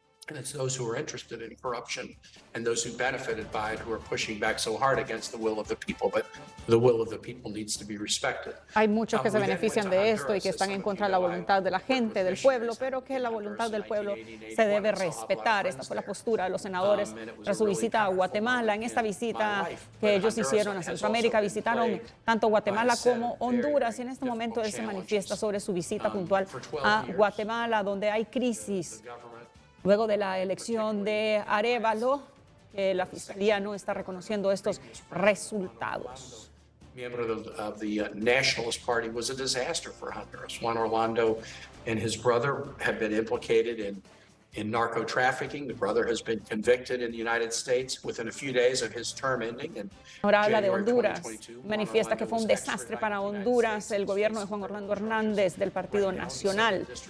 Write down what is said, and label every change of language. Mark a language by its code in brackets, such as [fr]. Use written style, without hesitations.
[en] And it's those who are interested in corruption and those who benefited by it who are pushing back so hard against the will of the people. But the will of the people needs to be respected. [es] Hay muchos que se benefician de esto y que están en contra de la voluntad de la gente, del pueblo, pero que la voluntad del pueblo se debe respetar. Esta fue la postura de los senadores tras su visita a Guatemala. En esta visita que ellos hicieron a Centroamérica, visitaron tanto Guatemala como Honduras, y en este momento él se manifiesta sobre su visita puntual a Guatemala, donde hay crisis luego de la elección de Arévalo. La Fiscalía no está reconociendo estos resultados. [en] Miembro of the Nationalist Party was a disaster for Honduras. Juan Orlando and his brother have been implicated in narco trafficking. The brother has been convicted in the United States within a few days of his term ending. [es] Ahora habla de Honduras. Manifiesta que fue un desastre para Honduras el gobierno de Juan Orlando Hernández del Partido Nacional.